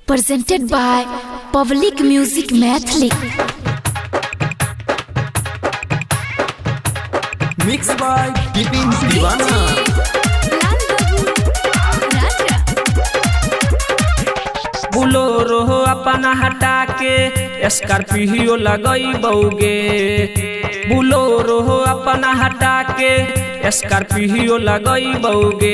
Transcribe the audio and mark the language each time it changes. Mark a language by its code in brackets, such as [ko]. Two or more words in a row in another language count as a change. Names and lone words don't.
[en] presented by Public Music Mathli. Mixed by Bipin Divana. [mai] बुलोरो अपना हटा के स्कॉर्पियो लगई बउगे। बुलोरो अपना हटा के स्कॉर्पियो लगई बउगे।